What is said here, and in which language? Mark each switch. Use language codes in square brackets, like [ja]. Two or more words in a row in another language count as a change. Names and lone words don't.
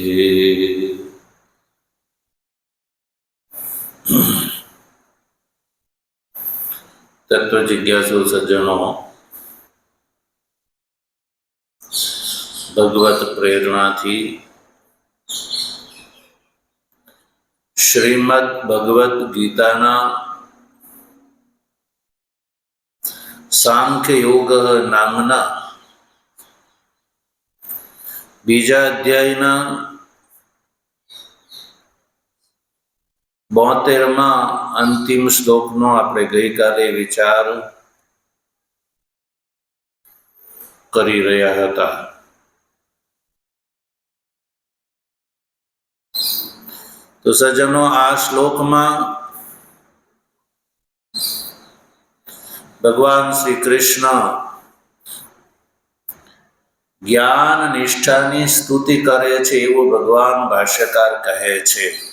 [gu] તત્વ જિજ્ઞાસુ સજ્જનો, ભગવત પ્રેરણા થી શ્રીમદ ભગવત ગીતાના સાંખ્ય યોગ નામના બીજા અધ્યાયના 72માં અંતિમ શ્લોકનો આપણે ગઈકાલે વિચાર કરી રહ્યા હતા। તો સજ્જનો, આ શ્લોકમાં ભગવાન શ્રી કૃષ્ણ જ્ઞાન નિષ્ઠાની સ્તુતિ કરે છે એવું ભગવાન ભાષ્યકાર કહે છે।